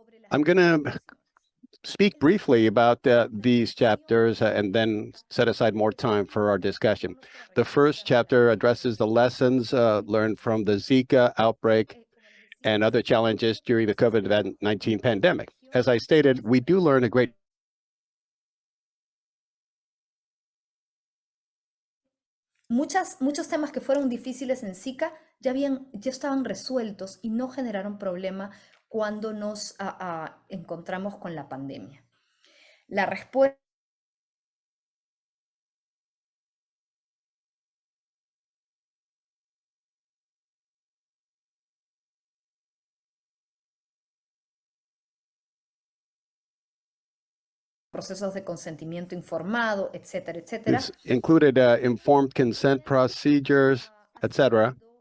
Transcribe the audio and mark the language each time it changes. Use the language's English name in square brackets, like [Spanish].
[English] I'm going to speak briefly about these chapters and then set aside more time for our discussion. The first chapter addresses the lessons learned from the Zika outbreak and other challenges during the COVID-19 pandemic. As I stated, we do learn a great [Spanish] Muchos temas que fueron difíciles en Zika ya estaban resueltos y no generaron problema cuando nos encontramos con la pandemia. La respuesta procesos de consentimiento informado, etcétera, etcétera. [English] This included informed consent procedures, etc.